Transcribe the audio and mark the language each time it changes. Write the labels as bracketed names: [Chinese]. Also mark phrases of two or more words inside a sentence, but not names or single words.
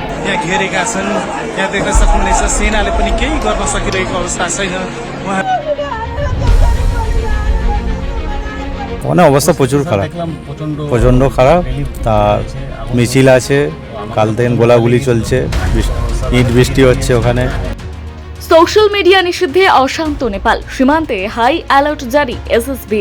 [Nepali] त्यहाँ घेरेका छन्। यहाँ देख्न सक्नुहुनेछ सेनाले पनि केही गर्न सकिरहेको अवस्था छैन। उहाँ [Bangla] ওখানে অবস্থা প্রচুর খারাপ, প্রচণ্ড খারাপ। তার মিছিল আছে, কাল থেকে গোলাগুলি চলছে, ইট বৃষ্টি হচ্ছে ওখানে। সোশ্যাল মিডিয়া নিষিদ্ধে অশান্ত নেপাল, সীমান্তে হাই অ্যালার্ট জারি এসএসবির।